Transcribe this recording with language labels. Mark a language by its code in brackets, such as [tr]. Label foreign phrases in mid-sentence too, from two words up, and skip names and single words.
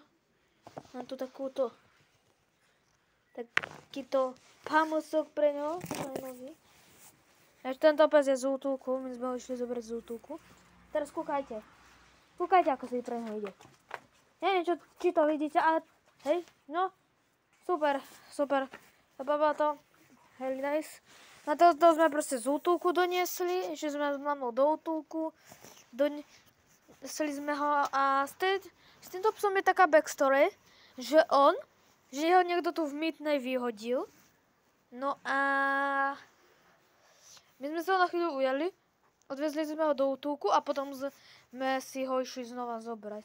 [sk] Mám tu takýto pamusok pre ňo. Ešte tento pes je z útulku. My sme ho išli zobrať z útulku. Teraz kúkajte. Kúkajte, ako si pre ňo ide. Neviem, či to vidíte, ale hej, no. Super. Baba to. [en] Hell nice. [sk] Na to sme proste z útulku doniesli. Išli sme s mamou do útulku. Doniesli sme ho a s týmto psom je taká backstory, že ho niekto tu v Mytnej vyhodil. No a my sme sa ho na chvíľu ujali, odvezli sme ho do útulku a potom sme si ho išli znova zobrať.